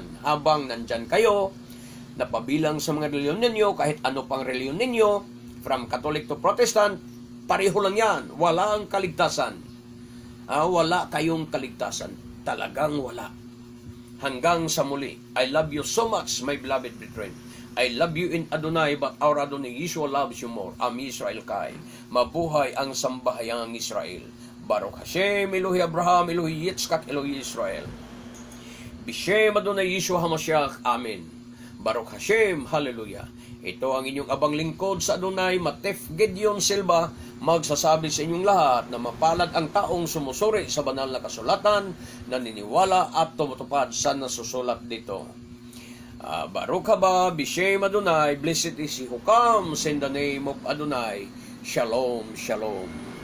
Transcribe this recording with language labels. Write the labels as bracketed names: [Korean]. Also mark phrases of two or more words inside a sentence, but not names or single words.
[Filipino] Habang nandyan kayo, napabilang sa mga reliyon ninyo, kahit ano pang reliyon ninyo, [English] from Catholic to Protestant, [Filipino] pareho lang yan. Wala ang kaligtasan. Wala kayong kaligtasan. Talagang wala. Hanggang sa muli. [English] I love you so much, my beloved brethren. I love you in Adonai, but our Adonai Yeshua loves you more. [Hebrew] עם ישראל חי. [Filipino] Mabuhay ang sambahayang Israel. [Hebrew] ברוך השם, אלוהי אברהם, אלוהי יצחק, אלוהי ישראל. בשם אדוני ישוע המשיח. אמן. ברוך השם, Hallelujah. [Filipino] Ito ang inyong abang lingkod sa Adonai, Matef Gedeon Silva, magsasabi sa inyong lahat na mapalad ang taong sumusuri sa banal na kasulatan, naniniwala at tumutupad sa nasusulat dito. [Hebrew] ברוך הבא, בשם אדוני, [English] blessed is he who comes in the name of Adonai. [Hebrew] שלום, שלום.